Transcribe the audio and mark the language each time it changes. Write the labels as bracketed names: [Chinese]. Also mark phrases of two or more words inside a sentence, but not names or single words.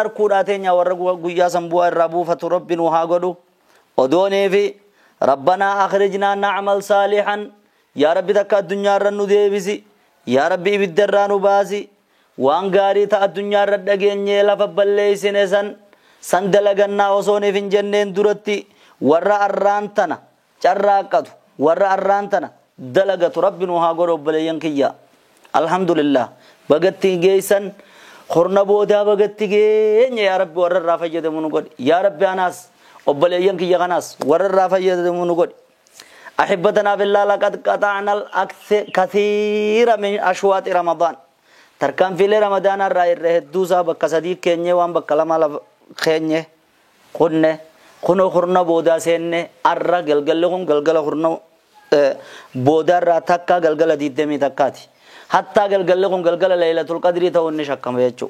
[Oromo] harkuudhaateen yaa warra guyyaa san bu'aa irraa buufatu rabbiin haa godhu odoonee fi [Arabic] ربنا أخرجنا نعمل صالحا يا رب [Oromo] takka addunyaa irra nu deebisi [Arabic] يا رب [Oromo] ibidda irraa nu baasi waan gaarii ta'a addunyaa irra dhageenyee lafa balleessine san dalagannaa osooneef hin jenneen duratti warra arraan tana carraaqqatu warra arraan tana dalagatu rabbiin haa godhu obboleeyyan kiyya. Alhamdulillah bagatti geessan khurna booda bagatti geenye [Arabic] يا رب [Oromo] warra irraa fayyadamu nu godhi [Arabic] يا رب [Oromo] anas obboleeyyan kiyya kanas warra irraa fayyadamu nu godhi [Arabic] أحبتنا بالله لقد قطعنا الكثير من أشواط رمضان تركا في رمضان [Oromo] irraa irra hedduu saa bakka sadii keenye waan bakka lama keenye kuno khurna booda seenne arra galgalle kun galgala khurna booda irraa takka galgala diidemi takkaati hatta galgalakun galgala [Arabic] ليلة القدر [Oromo] ta'unni shakkama jechuudha.